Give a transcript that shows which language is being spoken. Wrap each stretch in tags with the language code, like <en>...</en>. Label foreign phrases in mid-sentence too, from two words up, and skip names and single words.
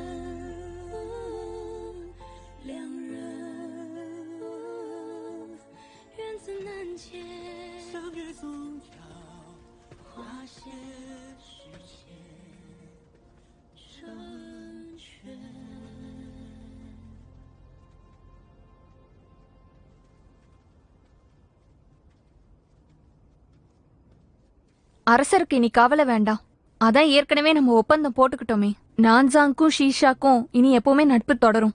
<zh>两人缘自难解，相遇总要花些时间成全。</zh> <ta>அரசருக்கு இனி கவலை வேண்டாம். அதான் ஏற்கனவே நம்ம ஒப்பந்தம் போட்டுக்கிட்டோமே. நான்சாங்கும் ஷீஷாக்கும் இனி எப்பவுமே நட்பு தொடரும்.</ta>